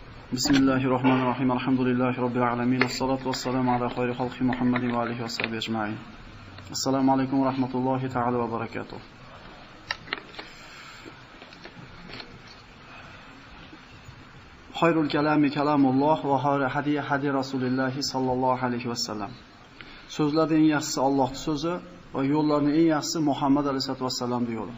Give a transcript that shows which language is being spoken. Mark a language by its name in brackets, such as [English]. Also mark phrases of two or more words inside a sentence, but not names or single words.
[Arabic] بسم الله الرحمن الرحيم. الحمد لله رب العالمين. والصلاة والسلام على خير خلق محمد وآله وصحبه أجمعين. السلام عليكم ورحمة الله تعالى وبركاته. خير الكلام كلام الله وخير هدي رسول الله صلى الله عليه وسلم. [Uzbek] So'zlarning eng yaxshisi Allohning so'zi va yo'llarning eng yaxshisi Muhammad alayhisolatu vasallamning yo'li.